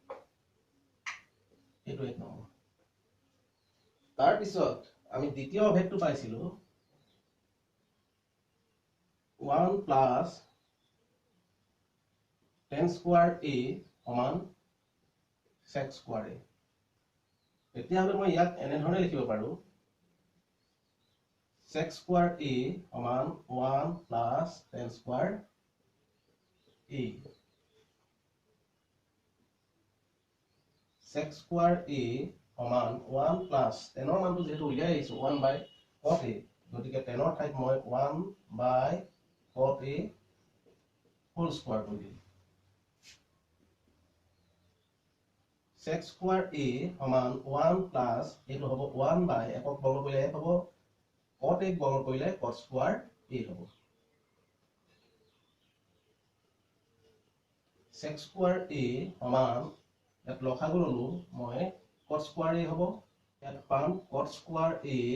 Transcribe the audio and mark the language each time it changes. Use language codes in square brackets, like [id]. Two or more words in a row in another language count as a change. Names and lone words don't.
[as] এটো এক নম্বৰ তাৰ পিছত আমি দ্বিতীয় অভেদটো পাইছিলো [en] 1 plus tan square A [as] সমান [en] sec square A [as] এতিয়া হলে মই ইয়াক এনে ধৰণে লিখিব পাৰো [en] sec square A [as] সমান [en] 1 plus tan square A sec square A [as] সমান [en] 1 plus tan [as] ৰ মানটো যেটো উলিয়াই আহিছো [en] 1 by cot A [as] গতিকে tan ৰ ঠাইত মই [en] 1 by cot A whole square [as] কৰি দিম [en] sec square A [as] সমান [en] 1 plus [as] এটো হ'ব 1 by একক বৰ্গ কৰিলে এক হ'ব [en] cot A [as] বৰ্গ কৰিলে [en] cot square A [as] হ'ব [en] sec square A [as] সমান ইয়াত লসাগু ললো মই [en] cot square A [as] হ'ব ইয়াত পাম [en] cot square A